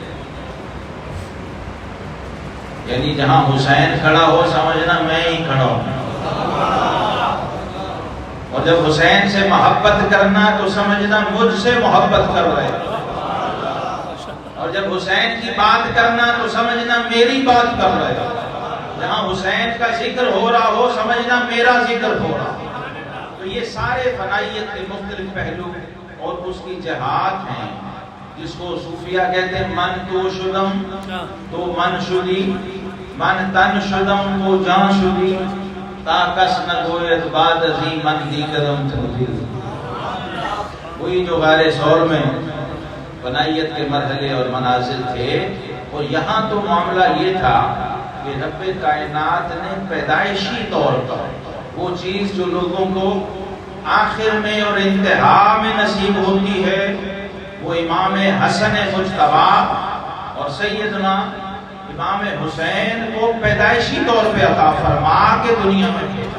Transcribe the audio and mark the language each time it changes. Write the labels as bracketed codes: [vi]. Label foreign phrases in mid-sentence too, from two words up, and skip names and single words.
[ur] یعنی جہاں حسین کھڑا ہو سمجھنا میں ہی کھڑا ہوں اور اور جب حسین سے محبت کرنا تو سمجھنا مجھ سے محبت کر رہے ہیں، اور جب حسین کی بات کرنا تو سمجھنا میری بات کر رہے ہیں، جہاں حسین کا ذکر ہو رہا ہو سمجھنا میرا ذکر ہو رہا. تو یہ سارے فنائیت کے مختلف پہلو اور اس کی جہاد ہیں، جس کو صوفیہ کہتے ہیں [fa] من تو شدم تو من شدی، من تن شدم تو جان شدی، تا کس نہ گوید بعد ازی من دی قدم تھوڑی. [ur] وہی جو غار ثور میں فنائیت کے مرحلے اور منازل تھے. اور یہاں تو معاملہ یہ تھا کہ رب کائنات نے پیدائشی طور پر وہ چیز جو لوگوں کو آخر میں اور انتہا میں نصیب ہوتی ہے، وہ امام حسن مجتبی اور سیدنا امام حسین کو پیدائشی طور پہ عطا فرما کے دنیا میں بھیجا.